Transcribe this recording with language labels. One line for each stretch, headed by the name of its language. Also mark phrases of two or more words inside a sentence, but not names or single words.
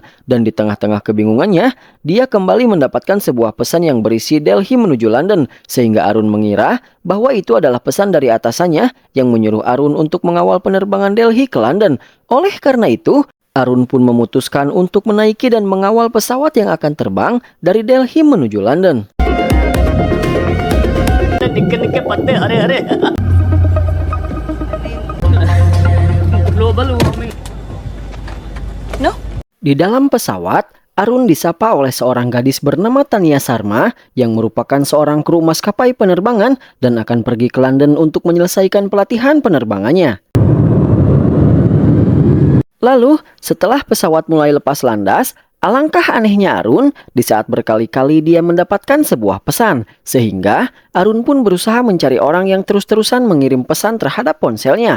Indonesian: Dan di tengah-tengah kebingungannya, dia kembali mendapatkan sebuah pesan yang berisi Delhi menuju London. Sehingga Arun mengira bahwa itu adalah pesan dari atasannya yang menyuruh Arun untuk mengawal penerbangan Delhi ke London. Oleh karena itu, Arun pun memutuskan untuk menaiki dan mengawal pesawat yang akan terbang dari Delhi menuju London.
Punjabi: ਨਿੱਕੇ ਪੱਤੇ ਹਰੇ ਹਰੇ
English: global warming
Indonesian: No? Di dalam pesawat, Arun disapa oleh seorang gadis bernama Tania Sharma yang merupakan seorang kru maskapai penerbangan dan akan pergi ke London untuk menyelesaikan pelatihan penerbangannya. Lalu, setelah pesawat mulai lepas landas, alangkah anehnya Arun di saat berkali-kali dia mendapatkan sebuah pesan, sehingga Arun pun berusaha mencari orang yang terus-terusan mengirim pesan terhadap ponselnya.